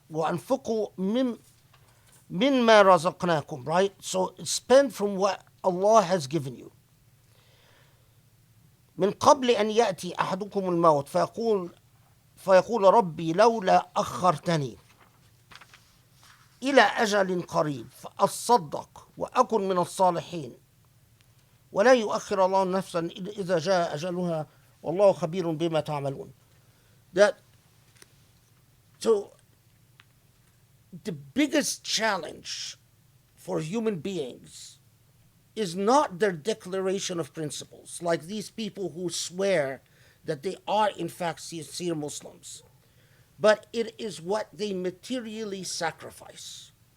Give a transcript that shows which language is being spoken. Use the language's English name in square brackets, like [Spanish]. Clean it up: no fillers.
[Arabic] وَأَنفِقُوا مِمَّا رَزَقْنَاكُمْ, right? [English] So spend from what Allah has given you. [Arabic] من قبل أن يأتي أحدكم الموت فيقول ربي لولا أخرتني إلى أجل قريب فأصدق وأكن من الصالحين ولا يؤخر الله نفسا إذا جاء أجلها والله خبير بما تعملون. [English] That, so the biggest challenge for human beings is not their declaration of principles, like these people who swear that they are in fact sincere Muslims, but it is what they materially sacrifice.